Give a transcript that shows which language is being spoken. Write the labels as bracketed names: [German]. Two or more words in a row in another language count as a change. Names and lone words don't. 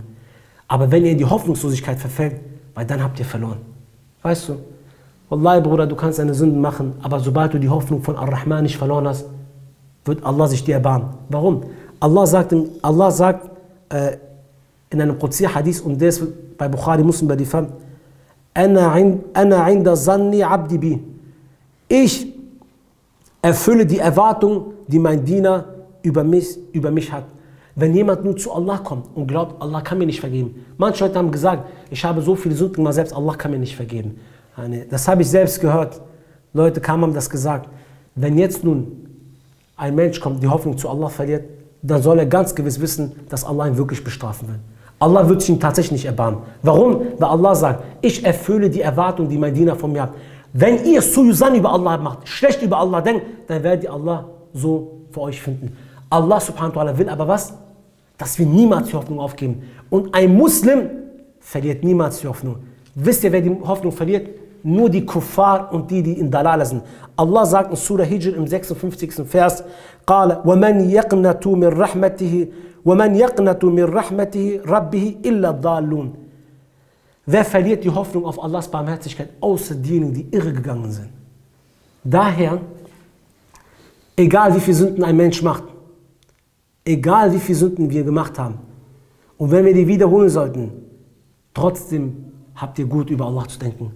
[German] Aber wenn ihr in die Hoffnungslosigkeit verfällt, weil dann habt ihr verloren. Weißt du? Wallahi, Bruder, du kannst eine Sünde machen, aber sobald du die Hoffnung von Ar-Rahman nicht verloren hast, wird Allah sich dir erbarmen. Warum? Allah sagt in einem Qudsi-Hadith, und der ist bei Bukhari Muslim überliefert, [Arabic] أنا عند ظن عبدي بي. [German] Ich erfülle die Erwartung, die mein Diener über mich hat. Wenn jemand nur zu Allah kommt und glaubt, Allah kann mir nicht vergeben. Manche Leute haben gesagt, ich habe so viele Sünden gemacht, selbst Allah kann mir nicht vergeben. Das habe ich selbst gehört. Leute kamen, haben das gesagt. Wenn jetzt nun ein Mensch kommt, die Hoffnung zu Allah verliert, dann soll er ganz gewiss wissen, dass Allah ihn wirklich bestrafen wird. Allah wird sich ihn tatsächlich nicht erbarmen. Warum? Weil Allah sagt, ich erfülle die Erwartung, die mein Diener von mir hat. Wenn ihr Su'uzan über Allah macht, schlecht über Allah denkt, dann werdet ihr Allah so für euch finden. Allah [Arabic] سبحانه وتعالى [German] will aber was? Dass wir niemals die Hoffnung aufgeben. Und ein Muslim verliert niemals die Hoffnung. Wisst ihr, wer die Hoffnung verliert? Nur die Kuffar und die in Dalala sind. Allah sagt in Surah Hijr im 56. Vers, [Arabic] قال ومن يقنط من رحمته ومن يقنط من رحمته ربه إلا الضالون. [German] Wer verliert die Hoffnung auf Allahs Barmherzigkeit, außer diejenigen, die irregegangen sind? Daher, egal wie viele Sünden ein Mensch macht, egal wie viele Sünden wir gemacht haben, und wenn wir die wiederholen sollten, trotzdem habt ihr gut über Allah zu denken.